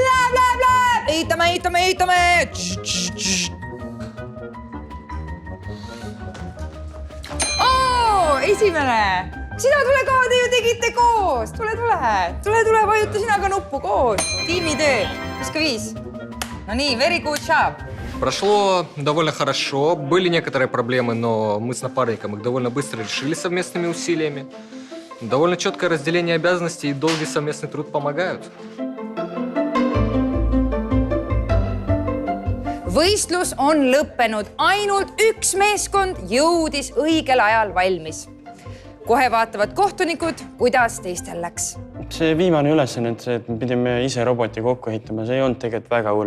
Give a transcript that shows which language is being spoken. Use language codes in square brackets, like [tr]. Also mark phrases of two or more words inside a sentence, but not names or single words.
[et] Ehitame! Esimene! Sina tule ka, te ju tegite koos! Tule, vajuta sina ka nuppu koos! Tiimitöö! Viska 5. No nii, [en] very good job! [ru] Прошло довольно хорошо. Были некоторые проблемы, но мы с напарником их довольно быстро решили совместными усилиями. Довольно четкое разделение обязанностей и долгий совместный труд помогают. [et] Võistlus on lõppenud. Ainult üks meeskond jõudis õigel ajal valmis. Kohe vaatavad kohtunikud, kuidas teistel läks. See viimane ülesanne, et me pidime ise roboti kokku ehitama, see ei olnud tegelikult väga hull.